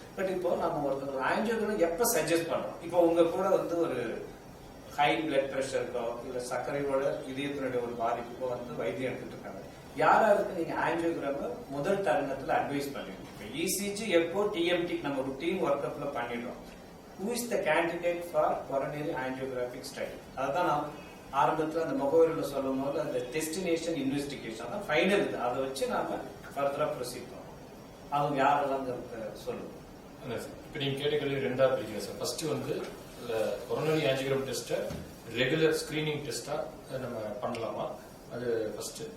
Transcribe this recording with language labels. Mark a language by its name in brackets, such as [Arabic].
[Tamil] But இப்போ நம்ம ஒரு ஆஞ்சியோகிராம் எப்ப சஜஸ்ட் பண்றோம், இப்போ உங்க கூட வந்து ஒரு ஹை பிளட் பிரஷருக்கோ இல்ல சர்க்கரையோட இதயத்தினுடைய ஒரு பாதிப்புக்கோ வந்து வைத்தியம் எடுத்துட்டு இருக்காங்க, யாராருக்கு நீங்க ஆஞ்சியோகிராம முதல் தருணத்துல அட்வைஸ் பண்ணிடுங்க. இப்போ ECG, எக்கோ, TMT நம்ம ருட்டீன் ஒர்க் அப்ல பண்ணிடுறோம். [English] Who is the candidate for coronary angiographic study? [Tamil] அதுதான் நான் ஆரம்பத்துல அந்த முகவரியில சொல்லும் போது அந்த டெஸ்டினேஷன் இன்வெஸ்டிகேஷன் தான் ஃபைனல். இது அதை வச்சு நாம ஃபர்தரா ப்ரொசீட் பண்ணுவோம். அவங்க யாரெல்லாம் சொல்லுவோம். இப்ப நீங்க கேட்ட கேள்வி 2ஆ பிரிக்கிறேன் சார். ஃபர்ஸ்ட் வந்து கொரோனரி ஆஞ்சியோகிராம் டெஸ்ட்டை ரெகுலர் ஸ்கிரீனிங் டெஸ்டா நம்ம பண்ணலாமா, அது ஃபர்ஸ்ட்.